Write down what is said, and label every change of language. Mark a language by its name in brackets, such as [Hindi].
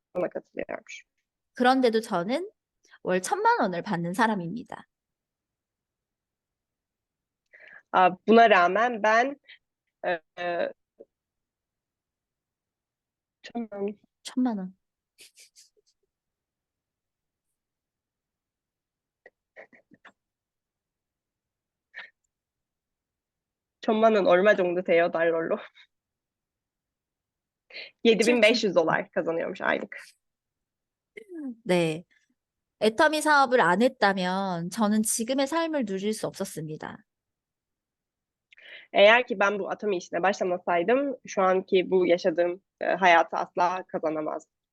[Turkish] Ona katılıyormuş. [Korean] 그런데도 저는 월 1,000만 원을 받는 사람입니다. [Turkish] Buna rağmen ben e, [Korean] 1,000만 원. 천만 원 얼마 정도 돼요 달러로? [Turkish] 7.500 dolar kazanıyormuş aylık. [Korean] 네. 애터미 사업을 안 했다면 저는 지금의 삶을 누릴 수 없었습니다. [Turkish] Eğer ki ben bu Atomi işine başlamasaydım şu anki bu yaşadığım hayatı asla kazanamazdım.